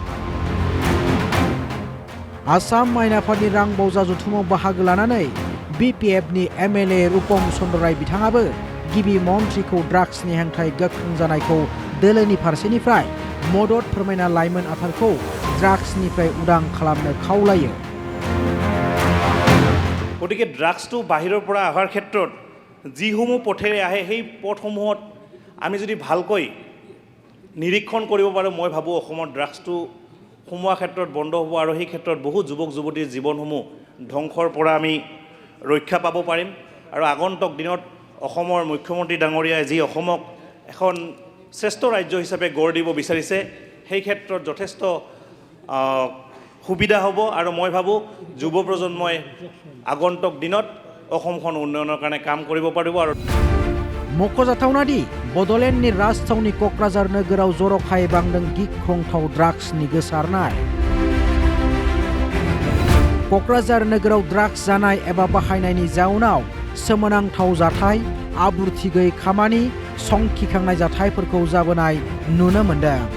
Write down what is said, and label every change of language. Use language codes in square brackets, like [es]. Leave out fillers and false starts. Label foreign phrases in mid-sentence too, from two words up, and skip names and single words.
[brx] आसाम आयेन आफादनि रांबावजा जथुमाव बाहागो लानानै बिपिएफनि एमएलए रुपम चन्द्र राय बिथाङाबो गिबि मन्थ्रिखौ ड्राग्सनि हेंथायै गोख्रों जानायखौ दोलोनि फारसेनिफ्राय मदद फोरमायना लाइमोन आफादखौ ड्राग्सनिफ्राय उदां खालामनो खावलायो [as] गतिके ड्राग्सটো बाहिৰৰ পৰা অহাৰ ক্ষেত্ৰত যিসমূহ পথেৰে আহে সেই পথসমূহত আমি যদি ভালকৈ নিৰীক্ষণ কৰিব পাৰোঁ মই ভাবোঁ অসমত ড্ৰাগছটো সোমোৱা ক্ষেত্ৰত বন্ধ হ'ব আৰু সেই ক্ষেত্ৰত বহু যুৱক যুৱতীৰ জীৱনসমূহ ধ্বংসৰ পৰা আমি ৰক্ষা পাব পাৰিম আৰু আগন্তুক দিনত অসমৰ মুখ্যমন্ত্ৰী ডাঙৰীয়াই যি অসমক এখন শ্ৰেষ্ঠ ৰাজ্য হিচাপে গঢ় দিব বিচাৰিছে সেই ক্ষেত্ৰত যথেষ্ট সুবিধা হ'ব আৰু মই ভাবোঁ যুৱ প্ৰজন্মই আগন্তুক দিনত অসমখন উন্নয়নৰ কাৰণে কাম কৰিব পাৰিব আৰু [brx] मख'जाथावनादि बड'लेण्डनि राजथावनि क'क्राझार नोगोराव जर'खायै बांदों गिख्रंथाव ड्राग्सनि गोसारनाय क'क्राझार नोगोराव ड्राग्स जानाय एबा बाहायनायनि जाउनाव सोमोनांथाव जाथाय आब्रुथि गैयै खामानि संखिखांनाय जाथायफोरखौ जाबोनाय नुनो मोन्दों